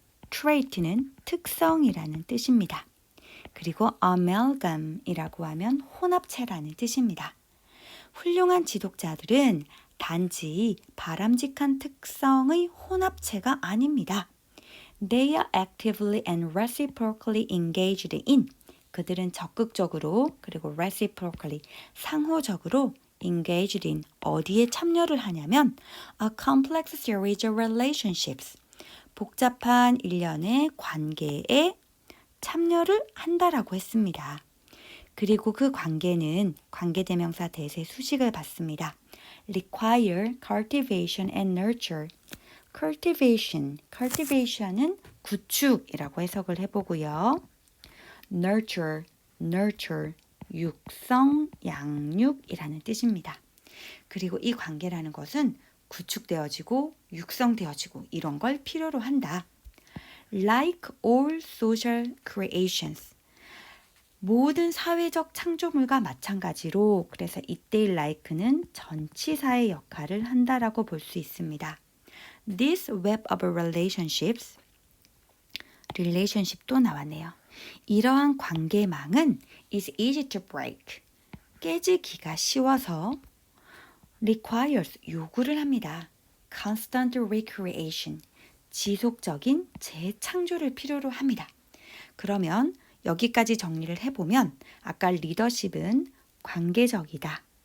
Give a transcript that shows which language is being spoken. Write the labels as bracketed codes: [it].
[ko] trait는 특성이라는 뜻입니다. 그리고 amalgam이라고 하면 혼합체라는 뜻입니다. 훌륭한 지도자들은 단지 바람직한 특성의 혼합체가 아닙니다. [en] They are actively and reciprocally engaged in. [ko] 그들은 적극적으로 그리고 [en] reciprocally [ko] 상호적으로 [en] engaged in [ko] 어디에 참여를 하냐면 [en] a complex series of relationships. [ko] 복잡한 일련의 관계에 참여를 한다라고 했습니다. 그리고 그 관계는 관계대명사 대세 수식을 받습니다. [en] require, cultivation and nurture. [ko] cultivation은 구축이라고 해석을 해보고요. nurture, 육성, 양육이라는 뜻입니다. 그리고 이 관계라는 것은 구축되어지고 육성되어지고 이런 걸 필요로 한다. [en] Like all social creations. [ko] 모든 사회적 창조물과 마찬가지로 그래서 이때의 like는 전치사의 역할을 한다라고 볼 수 있습니다. [en] This web of relationship [ko] 도 나왔네요. 이러한 관계망은 [en] is easy to break. [ko] 깨지기가 쉬워서 [en] requires [ko] 요구를 합니다. [en] constant recreation. [ko] 지속적인 재창조를 필요로 합니다. 그러면 여기까지 정리를 해보면 아까 리더십은 관계적이다.